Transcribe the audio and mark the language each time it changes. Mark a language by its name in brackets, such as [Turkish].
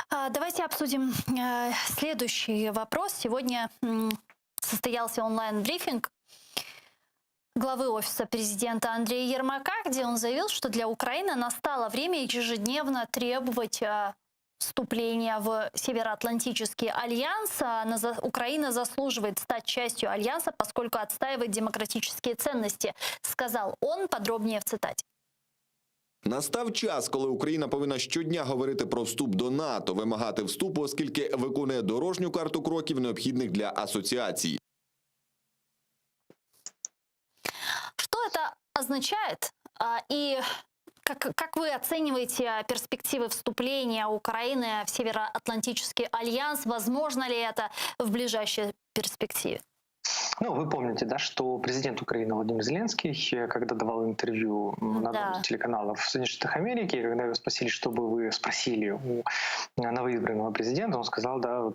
[Russian] Давайте обсудим следующий вопрос. Сегодня состоялся онлайн-брифинг главы Офиса президента Андрея Ермака, где он заявил, что для Украины настало время ежедневно требовать вступления в Североатлантический альянс. Украина заслуживает стать частью альянса, поскольку отстаивает демократические ценности, сказал он. Подробнее в цитате. [Ukrainian] Настав час, коли Україна повинна щодня говорити про вступ до НАТО, вимагати вступу, оскільки виконує дорожню карту кроків, необхідних для асоціації. [Russian] Что это означает? И как вы оцениваете перспективы вступления Украины в Североатлантический альянс? Возможно ли это в ближайшей перспективе? Ну, вы помните, да, что президент Украины Владимир Зеленский, когда давал интервью на одном из телеканалов в Соединенных Штатах Америки, когда его спросили, что бы вы спросили у новоизбранного президента, он сказал, да,